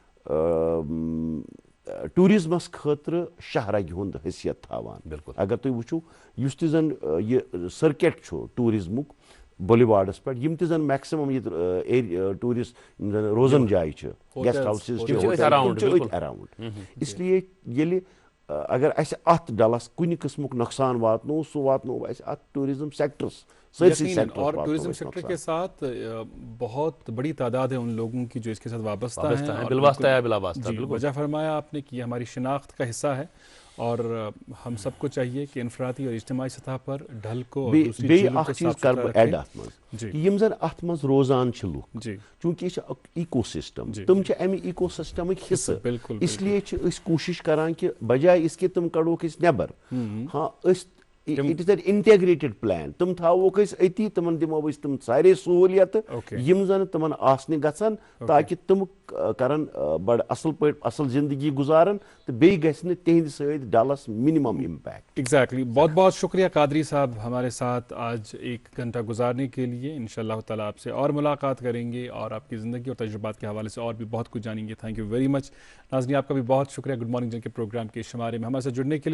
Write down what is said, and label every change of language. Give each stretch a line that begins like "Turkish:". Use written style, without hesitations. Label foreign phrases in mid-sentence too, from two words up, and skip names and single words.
Kashmiri: ٹوٗرزمس خٲطرٕ شاہراگہِ ہُنٛد حیثیت تھاوان بالکل اگر تُہۍ وٕچھِو یُس تہِ زن یہِ سٔرکیٹ چھُ ٹوٗرزمُک بولیواڑس پٮ۪ٹھ یِم تہِ زن میکسِمم ییٚتہِ ٹوٗرِسٹ یِم زن روزان جایہِ چھِ
English: guest houses
Kashmiri: چھِ أتھۍ اراوُنڈ اسلیے ییٚلہِ اگر اسہِ اتھ ڈلس کُنہِ قٕسمُک نۄقصان واتنوو سُہ واتنوو اسہِ اتھ
English: tourism sectors
Urdu: اور
English: tourism sector
Urdu: کے ساتھ بہت بڑی تعداد ہے ان لوگوں کی جو اس کے ساتھ وابستہ ہیں، بالواسطہ یا بلا واسطہ. بالکل وجہ فرمایا آپ نے کہ یہ ہماری شناخت کا حصہ ہے، اور ہم سب کو چاہیے کہ انفرادی اور اجتماعی سطح پر ڈھل کو اور دوسری جھیلوں کو صاف ستھرا رکھیں.
Kashmiri: یم زن ات مز روزان چھ لوگ
Urdu: چونکہ یہ
English: eco system
Kashmiri: تم چھ امی
English: eco system
Kashmiri: حصہ،
Urdu: اس لیے
Kashmiri: اس کوشش کران
Urdu: کہ بجائے اس کے
Kashmiri: تم کڑوک اس نیبر، ہاں
English: it is an integrated plan,
Kashmiri: تم تھاوک اس اتی، تمن دمو اس تم سارے سہولیت یم زن تمن آسنہ گژھن تاکہ تم کرن بڑ اصل پٲٹھۍ اصل زندگی گزارن تو بیٚیہِ گژھِ نہٕ تہنٛدِ سۭتۍ ڈلس
English: minimum impact.
Urdu: ایگزیکٹلی. بہت بہت شکریہ قادری صاحب ہمارے ساتھ آج 1 گھنٹہ گزارنے کے لیے. انشاءاللہ تعالیٰ آپ سے اور ملاقات کریں گے اور آپ کی زندگی اور تجربات کے حوالے سے اور بھی بہت کچھ جانیں گے.
English: thank you very much.
Urdu: ناظرین آپ کا بھی بہت شکریہ
English: good morning
Urdu: جن کے پروگرام کے شمارے میں ہمارے سے جڑنے کے لیے.